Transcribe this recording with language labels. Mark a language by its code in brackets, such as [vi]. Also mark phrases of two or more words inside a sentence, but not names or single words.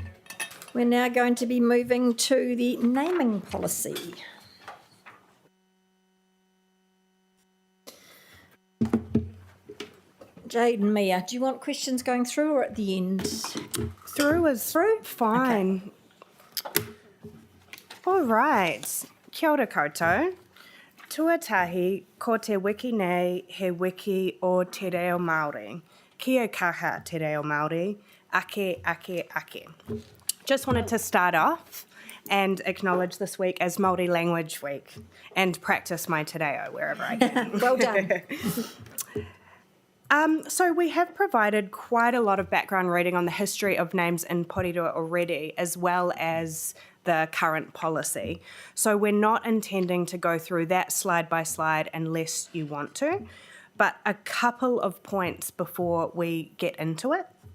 [en] We're now going to be moving to the naming policy. Jade and Mia, do you want questions going through or at the end? Through is fine. Okay. All right. [mi] Kia ora koutou. Tuatahi ko te wiki nei he wiki o te reo Māori. Kia kaha te reo Māori. Ake, ake, ake. [en] Just wanted to start off and acknowledge this week as Māori Language Week and practice my [mi] te reo [en] wherever I can. Well done. So we have provided quite a lot of background reading on the history of names in Porirua already, as well as the current policy. So we're not intending to go through that slide by slide unless you want to, but a couple of points before we get into it.